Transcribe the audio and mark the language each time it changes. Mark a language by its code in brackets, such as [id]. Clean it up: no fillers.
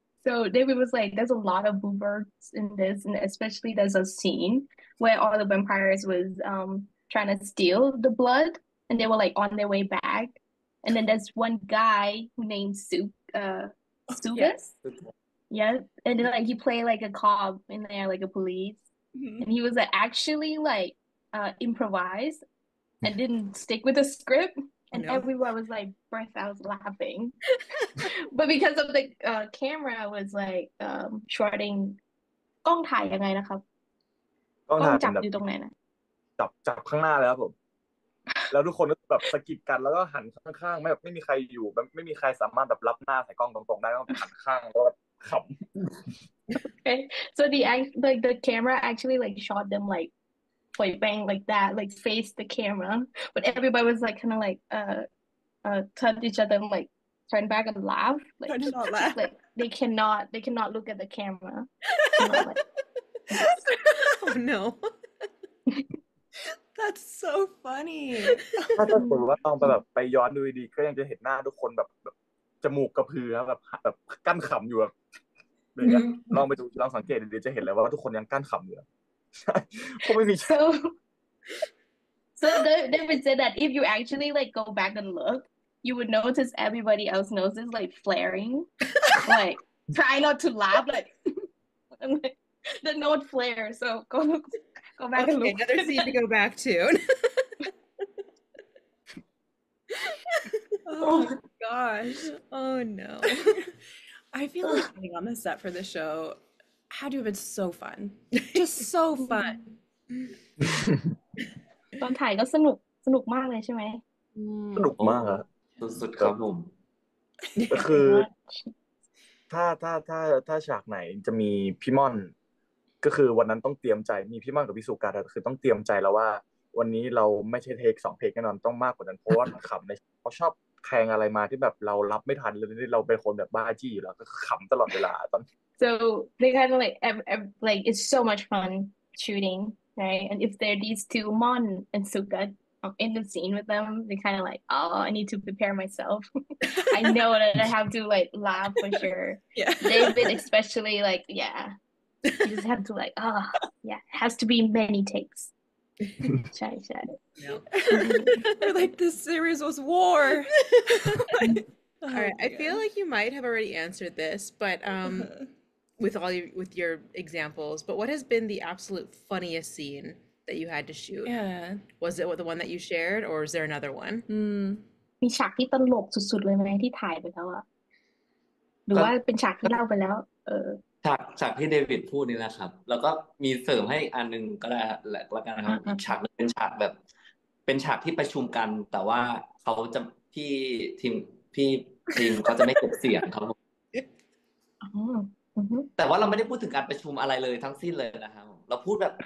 [en] So David was like, there's a lot of bloopers in this, and especially there's a scene where all the vampires was trying to steal the blood, and they were like on their way back, and then there's one guy who named Subas, yeah, and then like he played like a cop in there, like a police, and he was actually like improvised and didn't stick with the script. and no. everyone was like breath out laughing. But because of the camera was like shorting [th] กล้องถ่ายยังไงนะครับ ต้อง กล้อง ถ่ายเป็ จั น บ แบบ อยู่ตรงไหนนะ จับข้างหน้าแล้วครับผม แล้วทุกคนก็แบบสะกิดกันแล้วก็หันข้างๆไม่มีใครอยู่แบบไม่มีใครสามารถแบบรับหน้าใส่กล้องตรงๆได้ต้องหันข้างแล้วก็ขำ [en] Okay, so the camera actually like shot them like point bang like that, like face the camera, but everybody was like kind of like touch each other and like turn back and laugh, like Touch not laugh. like they cannot look at the camera. Cannot, like, Oh no. That's so funny. [th] ถ้าสมมติว่าลองไปแบบไปย้อนดูดีๆก็ยังจะเห็นหน้าทุกคนแบบจมูกกระพือครับแบบกั้นขำอยู่แบบอย่างเงี้ยลองไปดูลองสังเกตดีๆจะเห็นเลยว่าทุกคนยังกั้นขำอยู่ใช่เพราะไม่มี [en] so David said that if you actually like go back and look, you would notice everybody else noses like flaring, like try not to laugh, like and, like the note flare. So go back and Okay, look. another scene to go back to. Oh my gosh. Oh no. I feel like being on the set for the show had to have been so fun. Just so fun. [th] ตอนถ่ายก็สนุกมากเลยใช่ไหม สนุกมากครับ สุดๆครับผม ก็คือถ้าฉากไหนจะมีพี่ม่อนก็คือวันนั้นต้องเตรียมใจมีพี่ม่อนกับพี่สุการ์คือต้องเตรียมใจแล้วว่า วันนี้เราไม่ใช่เทค2เทคแน่นอนต้องมากกว่านั้นเพราะว่าขำในเขาชอบแทงอะไรมาที่แบบเรารับไม่ทันเลยเราเป็นคนแบบบ้าจี้อยู่แล้วก็ขำตลอดเวลาตอน [en] So they kind of like it's so much fun shooting, right? And if there are these two Mon and Suka in the scene with them, they kind of like, oh, I need to prepare myself. I know that I have to like laugh for sure. Yeah. David especially like, yeah, you just have to like, yeah, it has to be many takes. Shy. No. We're like, this series was war. All right, I feel like you might have already answered this, but with your examples, but what has been the absolute funniest scene that you had to shoot? Yeah. Was it the one that you shared, or is there another one? [th] มีฉากที่ตลกสุดๆเลยไหมที่ถ่ายไปแล้วอะหรือว่าเป็นฉากที่เล่าไปแล้ว ฉากที่เดวิดพูดนี่นะครับ แล้วก็มีเสริมให้อีกอันหนึงก็ได้แล้วกันนะครับอีกฉากนึงเป็นฉากแบบเป็นฉากที่ประชุมกัน แต่ว่าเขาจะทีมเขาจะไม่เก็บเสียงครับผม แต่ว่าเราไม่ได้พูดถึงการประชุมอะไรเลยทั้งสิ้นเลยนะครับเราพูดแบบ